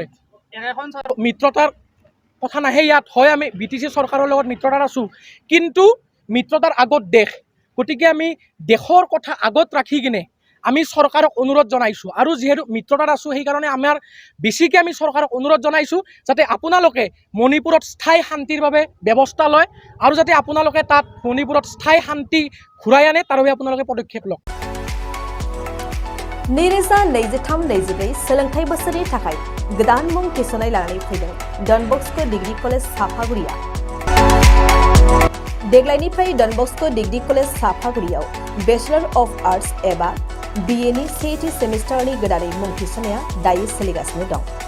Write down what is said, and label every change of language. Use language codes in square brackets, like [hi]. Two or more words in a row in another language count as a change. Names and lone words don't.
[as] মিত্ৰতাৰ কথা নাহে ইয়াত, হয় আমি BTC চৰকাৰৰ লগত মিত্ৰতাত আছোঁ, কিন্তু মিত্ৰতাৰ আগত দেশ, গতিকে আমি দেশৰ কথা আগত ৰাখি কিনে আমি চৰকাৰক অনুৰোধ জনাইছোঁ আৰু যিহেতু মিত্ৰতাত আছোঁ সেইকাৰণে আমাৰ বেছিকৈ আমি চৰকাৰক অনুৰোধ জনাইছোঁ যাতে আপোনালোকে মণিপুৰত স্থায়ী শান্তিৰ বাবে ব্যৱস্থা লয় আৰু যাতে আপোনালোকে তাত মণিপুৰত স্থায়ী শান্তি ঘূৰাই আনে তাৰ বাবে আপোনালোকে পদক্ষেপ লওক। [brx] नैरोजा नैजिथाम नैजिब्रै सोलोंथाइ बोसोरनि थाखाय गोदान मुं थिसननाय लानानै फैदों डन बस्क' डिग्री कलेज साफागुरिया। देग्लायनिफ्राय डन बस्क' डिग्री कलेज साफागुरियाव [en] Bachelor of Arts [brx] एबा BA नि सेथि सेमिस्टारनि गोदानै मुं थिसननाया दायो सोलिगासिनो दं।